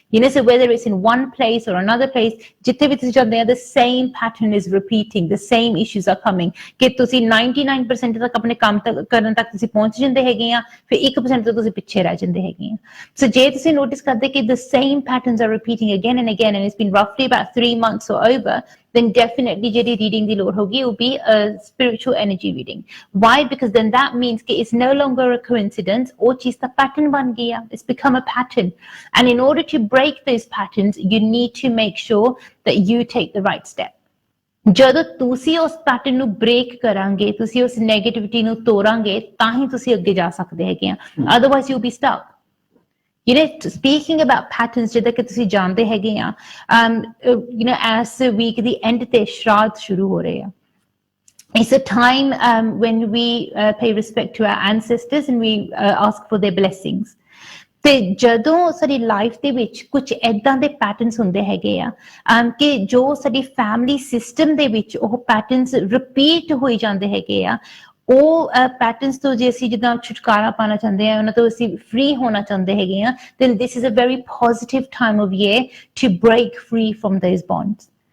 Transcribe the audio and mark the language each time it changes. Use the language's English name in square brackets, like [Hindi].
[English] So whether it's in one place or another place, [Punjabi] ਜਿੱਥੇ ਵੀ ਤੁਸੀਂ ਜਾਂਦੇ ਆ, [English] the same pattern is repeating, the same issues are coming, [Punjabi] ਕਿ ਤੁਸੀਂ 99% ਤੱਕ ਆਪਣੇ ਕੰਮ ਕਰਨ ਤੱਕ ਤੁਸੀਂ ਪਹੁੰਚ ਜਾਂਦੇ ਹੈਗੇ ਆ, ਫਿਰ 1% ਤੋਂ ਤੁਸੀਂ ਪਿੱਛੇ ਰਹਿ ਜਾਂਦੇ ਹੈਗੇ ਆ। [English] So [Punjabi] ਜੇ ਤੁਸੀਂ ਨੋਟਿਸ ਕਰਦੇ ਕਿ [English] the same patterns are repeating again and again and it's been roughly about 3 months or over, then definitely [Punjabi] ਜਿਹੜੀ reading ਦੀ ਲੋੜ ਹੋਗੀ [English] will be a spiritual energy reading. Why? Because then that means that it's no longer a coincidence, [Punjabi] ਉਹ ਚੀਜ਼ ਦਾ pattern ਬਣ ਗਿਆ, [English] it's become a pattern, and in order to break those patterns you need to make sure that you take the right step. [Punjabi] ਜਦੋਂ ਤੁਸੀਂ ਉਸ pattern ਨੂੰ break ਕਰਾਂਗੇ, ਤੁਸੀਂ ਉਸ ਨੈਗੇਟਿਵਿਟੀ ਨੂੰ ਤੋੜਾਂਗੇ, ਤਾਂ ਹੀ ਤੁਸੀਂ ਅੱਗੇ ਜਾ ਸਕਦੇ ਹੈਗੇ ਆ, [English] otherwise you'll be stuck. Speaking about patterns, [Punjabi] ਜਿੱਦਾਂ ਕਿ ਤੁਸੀਂ ਜਾਣਦੇ ਹੈਗੇ ਆ, as the week ਦੀ end ਤੇ ਸ਼ਰਾਧ ਸ਼ੁਰੂ ਹੋ ਰਹੇ ਆ। [English] It's a time when we pay respect to our ancestors and we ask for their blessings. [Punjabi] ਤੇ ਜਦੋਂ ਸਾਡੀ ਲਾਈਫ ਦੇ ਵਿੱਚ ਕੁਝ ਏਦਾਂ ਦੇ ਪੈਟਰਨਸ ਹੁੰਦੇ ਹੈਗੇ ਆ ਕਿ ਜੋ ਸਾਡੀ ਫੈਮਿਲੀ ਸਿਸਟਮ ਦੇ ਵਿੱਚ ਉਹ ਪੈਟਰਨਸ ਰਿਪੀਟ ਹੋਈ ਜਾਂਦੇ ਹੈਗੇ ਆ, ਉਹ ਪੈਟਰਨਸ ਤੋਂ ਜੇ ਅਸੀਂ ਜਿੱਦਾਂ ਛੁਟਕਾਰਾ ਪਾਉਣਾ ਚਾਹੁੰਦੇ ਆ, ਉਹਨਾਂ ਤੋਂ ਅਸੀਂ ਫ੍ਰੀ ਹੋਣਾ ਚਾਹੁੰਦੇ ਹੈਗੇ ਆ, [English] then this is a very positive time of year to break free from those bonds.